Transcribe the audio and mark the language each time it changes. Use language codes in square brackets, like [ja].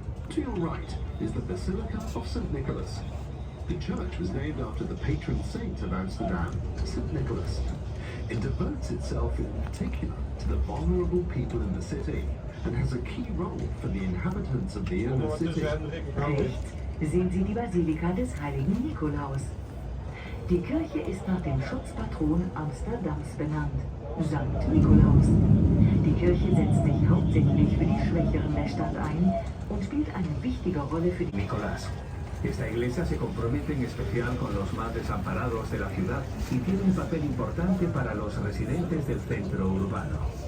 [en] To your right is the Basilica of St. Nicholas. The church was named after the patron saint of Amsterdam, St. Nicholas. It devotes itself in particular to the vulnerable people in the city and has a key role for the inhabitants of the inner city. [de] Rechts sehen Sie die Basilika des heiligen Nikolaus. Die Kirche ist nach dem Schutzpatron Amsterdams benannt, Sankt Nikolaus. Die Kirche setzt sich hauptsächlich für die Schwächeren der Stadt ein und spielt eine wichtige Rolle für die [es] Nicolás. Esta iglesia se compromete en especial con los más desamparados de la ciudad y tiene un papel importante para los residentes del centro urbano.